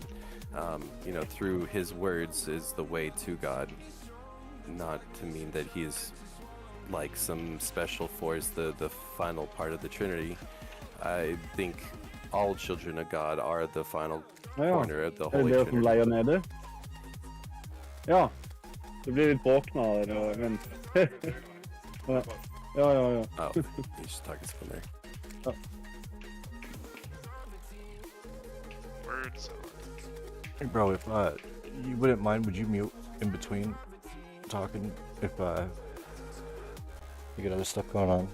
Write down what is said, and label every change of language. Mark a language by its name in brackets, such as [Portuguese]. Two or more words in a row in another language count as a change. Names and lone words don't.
[English] You know, through his words is the way to God. Not to mean that he is like some special force, the final part of the Trinity. I think all children of God are the final corner of the [Norwegian] Er det [English] Holy [Norwegian] dere som [English] Trinity. [Norwegian] leier nede? Ja. Det blir litt våknere da, men... ja. [English] Oh, you just talking from there. [Norwegian] Ja. [English] Words. Hey bro, if you wouldn't mind, would you mute in between talking if you got other stuff going on?